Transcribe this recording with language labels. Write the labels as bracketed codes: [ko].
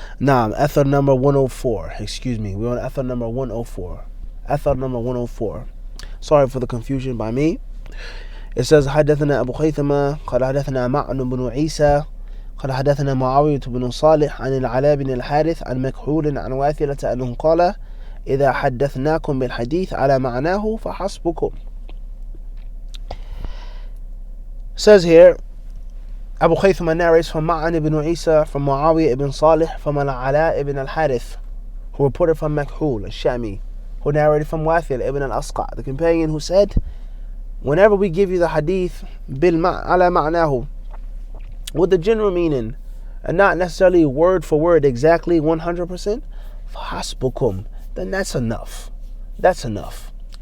[en] نعم, Athar number 104. Excuse me, we're on Athar number 104. Athar number 104. Sorry for the confusion by me. [ar] It says حدثنا أبو خيثمة قال حدثنا معن بن عيسى قال حدثنا معاوية بن صالح عن العلاء بن الحارث عن مكحول عن واثلة أنه قال إذا حدثناكم بالحديث على معناه فحسبكم. [en] Says here, Abu Khaythama narrates from Ma'an ibn Isa, from Muawiyah ibn Salih, from Al-Ala ibn al-Harith, who reported from Makhul al-Shami, who narrated from Wathil ibn al-Asqa, the companion, who said, whenever we give you the hadith ala ma'nahu, with the general meaning, and not necessarily word for word exactly 100%, فَحَسْبُكُمْ, then that's enough. That's enough.